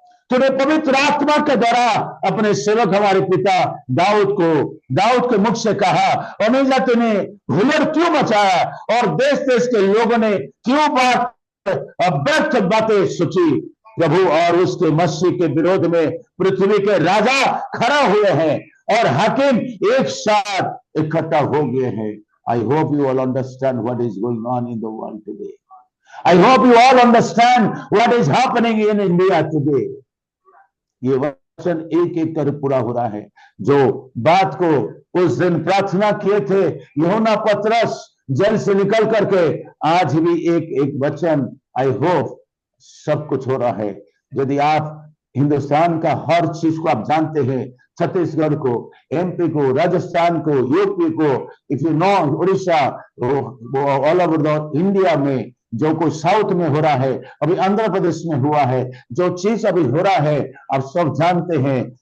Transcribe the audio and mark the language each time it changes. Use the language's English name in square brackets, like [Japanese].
[Hindi] तूने पवित्र आत्मा के द्वारा अपने सेवक हमारे पिता दाऊद के मुख से कहा, अमीजा तूने हुल्लड़ क्यों मचाया और देश देश के लोगों ने क्यों व्यर्थ बातें सोची। प्रभु और उसके मसीह के विरोध में पृथ्वी के राजा खड़ा हुए हैं और हाकिम एक साथ इकट्ठा हो गए हैं। [English] I hope you all understand what is going on in the world today. I hope you all understand what is happening in India today. [Hindi] ये वचन एक एक कर पूरा हो रहा है। जो बात को उस दिन प्रार्थना किए थे यूहन्ना पतरस जेल से निकल करके, आज भी एक वचन [English] I hope [Hindi] सब कुछ हो रहा है। यदि आप हिंदुस्तान का हर चीज को आप जानते हैं, छत्तीसगढ़ को, एमपी को, राजस्थान को, यूपी को, [English] if you know [Hindi] Orissa, [English] all over the India [Hindi] में जो कुछ साउथ में हो रहा है, अभी आंध्र प्रदेश में हुआ है, जो चीज अभी हो रहा है आप सब जानते हैं।